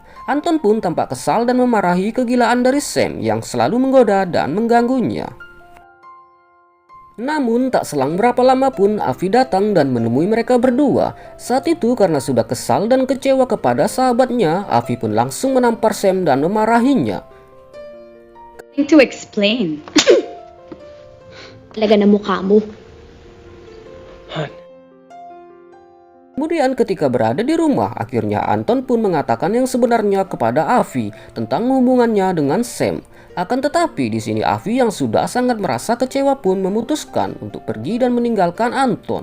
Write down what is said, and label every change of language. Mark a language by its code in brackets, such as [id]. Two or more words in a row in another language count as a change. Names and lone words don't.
[id] Anton pun tampak kesal dan memarahi kegilaan dari Sam yang selalu menggoda dan mengganggunya. Namun tak selang berapa lama pun Avi datang dan menemui mereka berdua. Saat itu karena sudah kesal dan kecewa kepada sahabatnya, Avi pun langsung menampar Sam dan memarahinya. [en] To explain. [tl] Talaga na mukha mo. [id] Kemudian ketika berada di rumah, akhirnya Anton pun mengatakan yang sebenarnya kepada Avi tentang hubungannya dengan Sam. Akan tetapi di sini Avi yang sudah sangat merasa kecewa pun memutuskan untuk pergi dan meninggalkan Anton.